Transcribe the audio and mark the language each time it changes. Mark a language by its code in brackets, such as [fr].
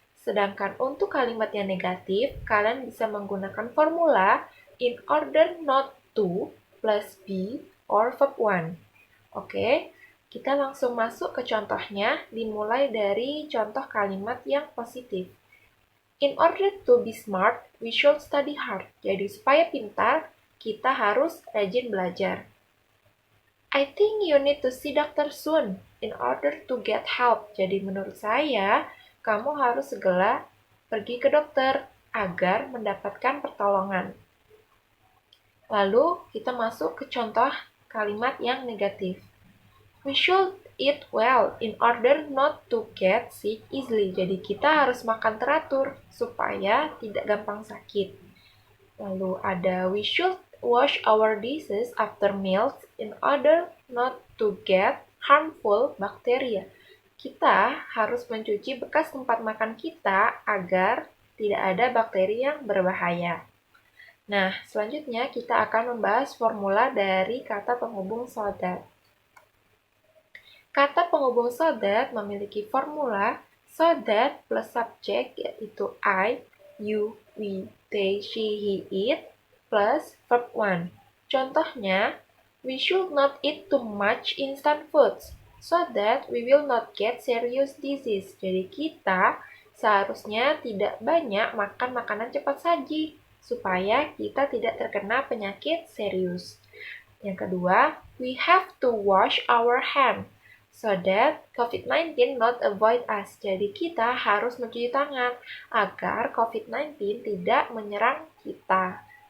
[id] Sedangkan untuk kalimat yang negatif, kalian bisa menggunakan formula [en] in order not to plus be or verb 1. [id] Oke, kita langsung masuk ke contohnya, dimulai dari contoh kalimat yang positif. [en] In order to be smart, we should study hard. [id] Jadi, supaya pintar, kita harus rajin belajar. [en] I think you need to see doctor soon in order to get help. [id] Jadi menurut saya, kamu harus segera pergi ke dokter agar mendapatkan pertolongan. Lalu kita masuk ke contoh kalimat yang negatif. [en] We should eat well in order not to get sick easily. [id] Jadi kita harus makan teratur supaya tidak gampang sakit. Lalu ada [en] we should wash our dishes after meals in order not to get harmful bacteria. [id] Kita harus mencuci bekas tempat makan kita agar tidak ada bakteri yang berbahaya. Nah, selanjutnya kita akan membahas formula dari kata penghubung so that. Kata penghubung so that memiliki formula so that plus subject yaitu I, you, we, they, she, he, it plus verb 1. Contohnya, [en] we should not eat too much instant foods so that we will not get serious disease. [id] Jadi kita seharusnya tidak banyak makan makanan cepat saji supaya kita tidak terkena penyakit serius. Yang kedua, [en] we have to wash our hands so that COVID-19 not avoid us. [id] Jadi kita harus mencuci tangan agar COVID-19 tidak menyerang kita.